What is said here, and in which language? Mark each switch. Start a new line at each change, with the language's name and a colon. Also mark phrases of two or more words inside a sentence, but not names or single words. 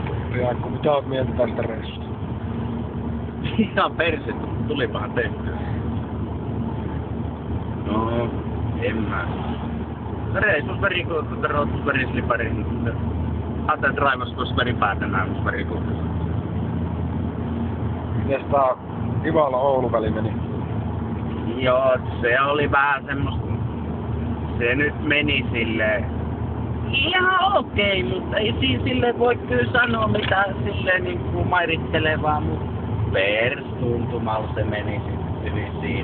Finnish: Jaakko, mitä oot mieltä tästä reissusta? Ihan perse, tulipahan tehtyä. No, en mä.
English: Reissus very good, the road was very slippery. Other drivers was very bad and I was very good.
Finnish: Mites tää Ivala-Oulu väli meni? Joo, se oli vähän semmoista. Se nyt meni silleen ihan okei, mutta ei siinä silleen voi kyllä sanoa mitään silleen niinku mairittelevaa, mutta perstuntumalla se meni sitten hyvin siinä.